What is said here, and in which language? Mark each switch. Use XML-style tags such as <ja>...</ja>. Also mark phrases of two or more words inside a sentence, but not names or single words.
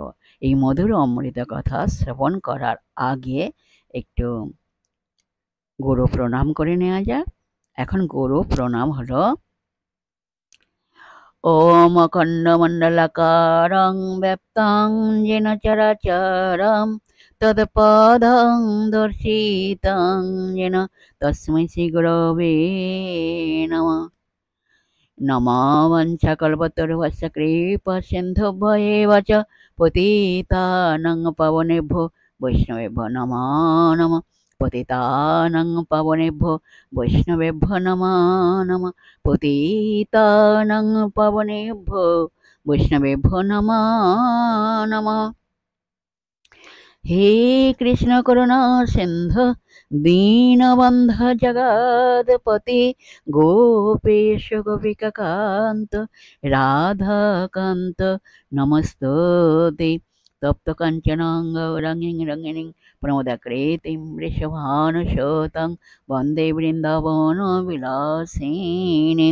<bn>এই মধুর অমৃত কথা শ্রবণ করার আগে একটু গুরু প্রণাম করে নেওয়া যাক। এখন গুরু প্রণাম হলো</bn> <sa>ওম অখণ্ডমণ্ডলাকারং ব্যাপ্তং যেন চরাচরং তৎপদং দর্শিতং যেন তস্मै শ্রী গুরবে নমঃ। নমো বাঞ্ছাকল্পতরুভ্যশ্চ কৃপাসিন্ধুভ্য এব চ পতিতানাং পাবনেভ্যো বৈষ্ণবেভ্যো নমো নমঃ। পতিতানাং পাবনেভ্যো বৈষ্ণবেভ্যো নমো নমঃ। পতিতানাং পাবনেভ্যো বৈষ্ণবেভ্যো নমো নমঃ। হে কৃষ্ণ করুণা সিন্ধু দীনবন্ধ জগৎপতি গোপেশ গোপিকাকান্ত রাধাকান্ত নমস্তুতে। তপ্ত কাঞ্চনং গৌরাঙ্গীং রঙ্গিণীং প্রমোদাকৃতিং বৃষভানুসুতং বন্দে বৃন্দাবন বিলাসিনীং।</sa>